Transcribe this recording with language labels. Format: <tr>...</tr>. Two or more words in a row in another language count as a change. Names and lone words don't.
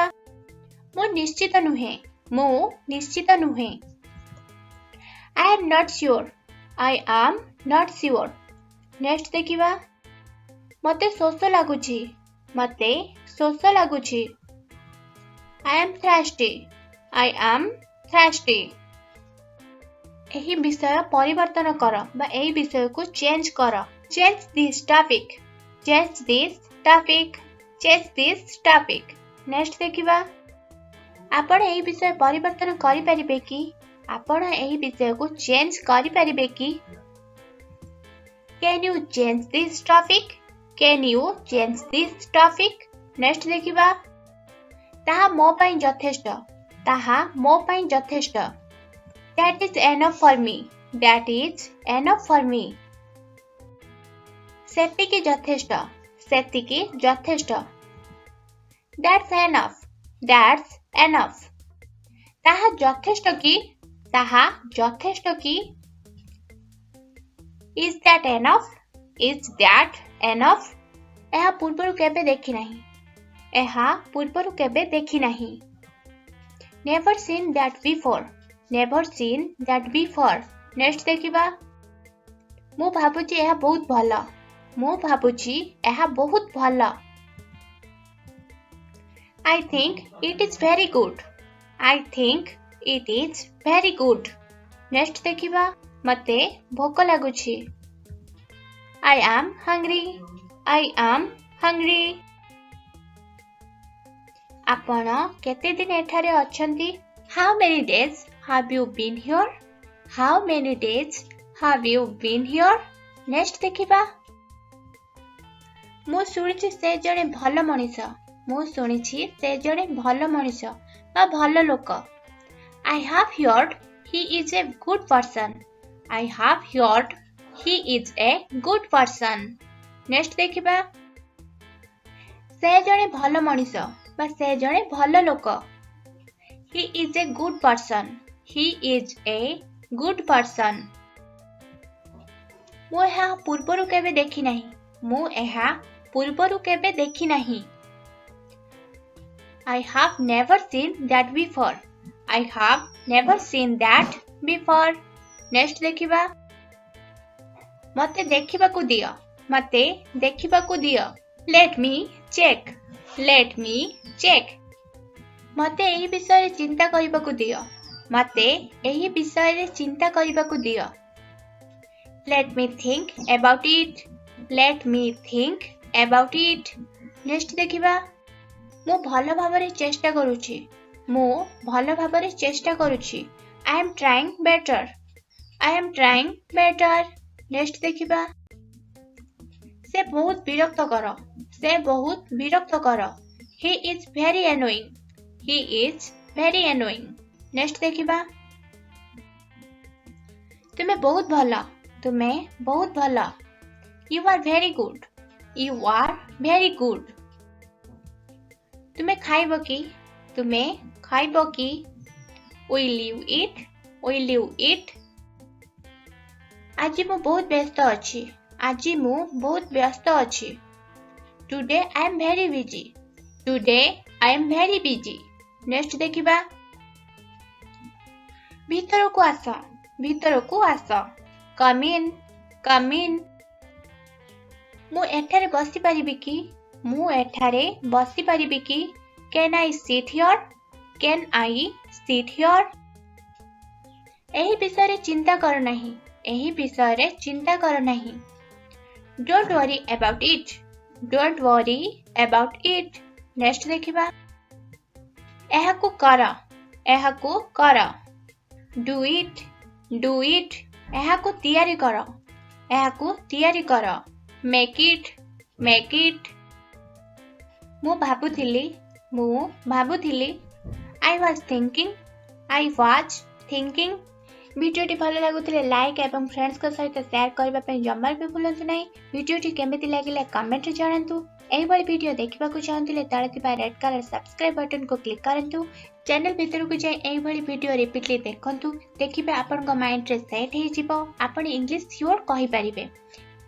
<or>ମୁଁ ନିଶ୍ଚିତ ନୁହେଁ। ମୁଁ ନିଶ୍ଚିତ ନୁହେଁ।</or> <en>I am not sure. I am not sure.</en> <or>ନେକ୍ସଟ ଦେଖିବା। ମୋତେ ଶୋଷ ଲାଗୁଛି। ମୋତେ ଶୋଷ ଲାଗୁଛି।</or> <en>I am thirsty. I am thirsty.</en> <or>ଏହି ବିଷୟ ପରିବର୍ତ୍ତନ କର ବା ଏହି ବିଷୟକୁ ଚେଞ୍ଜ କର।</or> <en>Change this topic. Change this topic. Change this topic.</en> <or>ନେକ୍ସଟ ଦେଖିବା। ଆପଣ ଏହି ବିଷୟ ପରିବର୍ତ୍ତନ କରିପାରିବେ କି? ଆପଣ ଏହି ବିଷୟକୁ ଚେଞ୍ଜ କରିପାରିବେ କି?</or> <en>Can you change this topic? Can you change this topic?</en> <or>ନେକ୍ସଟ ଦେଖିବା। ତାହା ମୋ ପାଇଁ ଯଥେଷ୍ଟ। ତାହା ମୋ ପାଇଁ ଯଥେଷ୍ଟ।</or> <en>That is enough for me. That is enough for me.</en> <or>ସେତିକି ଯଥେଷ୍ଟ। ସେତିକି ଯଥେଷ୍ଟ।</or> <en>That's enough. That's enough.</en> <or>ତାହା ଯଥେଷ୍ଟ କି? ତାହା ଯଥେଷ୍ଟ କି?</or> <en>Is that enough? Is that enough?</en> <or>ଏହା ପୂର୍ବରୁ କେବେ ଦେଖି ନାହିଁ। ଏହା ପୂର୍ବରୁ କେବେ ଦେଖି ନାହିଁ।</or> <en>Never seen that before. Never seen that before.</en> <or>ନେକ୍ସଟ ଦେଖିବା। ମୁଁ ଭାବୁଛି ଏହା ବହୁତ ଭଲ। ମୁଁ ଭାବୁଛି ଏହା ବହୁତ ଭଲ।</or> <en>I think it is very good. I think it is very good.</en> <or>ନେକ୍ସଟ ଦେଖିବା। ମୋତେ ଭୋକ ଲାଗୁଛି।</or> <en>I am hungry. I am hungry.</en> <or>ଆପଣ କେତେ ଦିନ ଏଠାରେ ଅଛନ୍ତି?</or> <en>How many days have you been here? How many days have you been here?</en> <or>ନେକ୍ସଟ ଦେଖିବା। ମୁଁ ଶୁଣିଛି ସେ ଜଣେ ଭଲ ମଣିଷ। ମୁଁ ଶୁଣିଛି ସେ ଜଣେ ଭଲ ମଣିଷ ବା ଭଲ ଲୋକ।</or> <en>I have heard he is a good person. I have heard he is a good person.</en> <or>ନେକ୍ସଟ ଦେଖିବା। ସେ ଜଣେ ଭଲ ମଣିଷ ବା ସେ ଜଣେ ଭଲ ଲୋକ।</or> <en>He is a good person. He is a good person.</en> <or>ମୁଁ ଏହା ପୂର୍ବରୁ କେବେ ଦେଖି ନାହିଁ। ମୁଁ ଏହା ପୂର୍ବରୁ କେବେ ଦେଖି ନାହିଁ।</or> <en>I have never seen that before. I have never seen that before.</en> <or>Next ଦେଖିବା। ମତେ ଦେଖିବାକୁ ଦିଅ। ମତେ ଦେଖିବାକୁ ଦିଅ।</or> <en>Let me check. Let me check.</en> <or>ମତେ ଏହି ବିଷୟରେ ଚିନ୍ତା କରିବାକୁ ଦିଅ। ମତେ ଏହି ବିଷୟରେ ଚିନ୍ତା କରିବାକୁ ଦିଅ।</or> <en>Let me think about it. Let me think about it. Next ଦେଖିବା।</en> <or>ମୁଁ ଭଲ ଭାବରେ ଚେଷ୍ଟା କରୁଛି। ମୁଁ ଭଲ ଭାବରେ ଚେଷ୍ଟା କରୁଛି।</or> <en>I am trying better. I am trying better.</en> <or>Next ଦେଖିବା। ସେ ବହୁତ ବିରକ୍ତକର। ସେ ବହୁତ ବିରକ୍ତକର।</or> <en>He is very annoying. He is very annoying. Next ଦେଖିବା।</en> <or>ତୁମେ ବହୁତ ଭଲ। ତୁମେ ବହୁତ ଭଲ।</or> <en>You are very good. You are very good.</en> <or>ତୁମେ ଖାଇବ କି? ତୁମେ ଖାଇବ କି?</or> <en>Will you eat? Will you eat?</en> <or>ଆଜି ମୁଁ ବହୁତ ବ୍ୟସ୍ତ ଅଛି। ଆଜି ମୁଁ ବହୁତ ବ୍ୟସ୍ତ ଅଛି।</or> <en>Today I am very busy. Today I am very busy.</en> <or>Next ଦେଖିବା। ଭିତରକୁ ଆସ। ଭିତରକୁ ଆସ।</or> <en>Come in. Come in.</en> <or>ମୁଁ ଏଠାରେ ବସିପାରିବି କି? ମୁଁ ଏଠାରେ ବସିପାରିବି କି?</or> <en>Can I sit here? Can I sit here?</en> <or>ଏହି ବିଷୟରେ ଚିନ୍ତା କର ନାହିଁ। ଏହି ବିଷୟରେ ଚିନ୍ତା କର ନାହିଁ।</or> <en>Don't worry about it. Don't worry about it. Next ଦେଖିବା।</en> <or>ଏହାକୁ କର। ଏହାକୁ କର।</or> <en>Do it. Do it.</en> <or>ଏହାକୁ ତିଆରି କର। ଏହାକୁ ତିଆରି କର।</or> <en>Make it. Make it.</en> <or>ମୁଁ ଭାବୁଥିଲି। ମୁଁ ଭାବୁଥିଲି।</or> <en>I was thinking. I was thinking.</en> <or>ଭିଡ଼ିଓଟି ଭଲ ଲାଗୁଥିଲେ ଲାଇକ୍ ଏବଂ ଫ୍ରେଣ୍ଡସ୍ଙ୍କ ସହିତ ସେୟାର କରିବା ପାଇଁ ଜମାରୁ ବି ଭୁଲନ୍ତୁ ନାହିଁ। ଭିଡ଼ିଓଟି କେମିତି ଲାଗିଲା କମେଣ୍ଟରେ ଜଣାନ୍ତୁ। ଏହିଭଳି ଭିଡ଼ିଓ ଦେଖିବାକୁ ଚାହୁଁଥିଲେ ତଳେ ଥିବା</or> <en>red color subscribe</en> <or>ବଟନକୁ କ୍ଲିକ୍ କରନ୍ତୁ। ଚ୍ୟାନେଲ ଭିତରକୁ ଯାଇ ଏହିଭଳି ଭିଡ଼ିଓ ରିପିଟଲି ଦେଖନ୍ତୁ। ଦେଖିବେ ଆପଣଙ୍କ ମାଇଣ୍ଡରେ ସେଟ୍ ହେଇଯିବ। ଆପଣ</or> <en>English sure</en> <or>କହିପାରିବେ।</or>